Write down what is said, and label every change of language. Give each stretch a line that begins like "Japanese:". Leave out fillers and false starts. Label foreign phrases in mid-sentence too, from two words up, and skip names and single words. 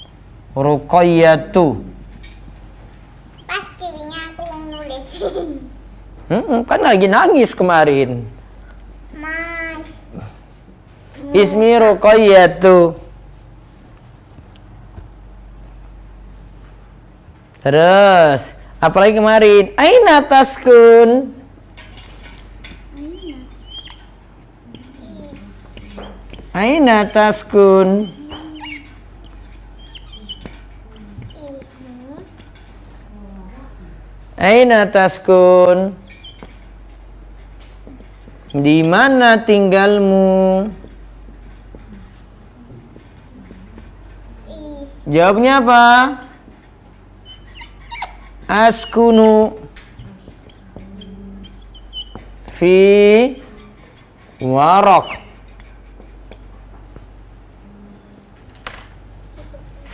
Indonesian: Pas kirinya aku nulis. Kan lagi nangis kemarin. Mas.
Arabic: اسمي رقية.
Indonesian: Terus, apalagi kemarin?
Arabic: أين تسكن؟ أين تسكن? أين تسكن?
Indonesian: Di mana tinggalmu? Jawabnya apa?
Arabic: أسكن في ورق.